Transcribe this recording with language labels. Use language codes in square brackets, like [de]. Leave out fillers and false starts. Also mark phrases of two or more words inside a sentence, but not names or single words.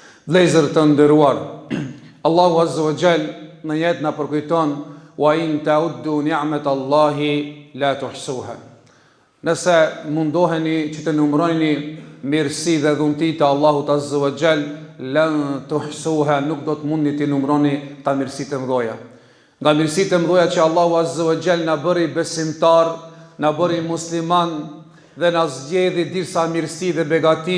[sq] Vlezër të nderuar, Allahu [ar] عز وجل [sq] në jetë na përkujton [ar] وإن تعدوا نعمة الله لا تحصوها. [sq] Nëse mundoheni që të numëroni mirësi dhe dhunti të Allahut [ar] عز وجل, لن تحصوها, [sq] nuk do të mundni të numëroni ta mirësitë e mëdha. Nga mirësitë e mëdha që Allahu [ar] عز وجل [sq] na bëri besimtar, na bëri musliman dhe na zgjedhi disa mirësi dhe begati.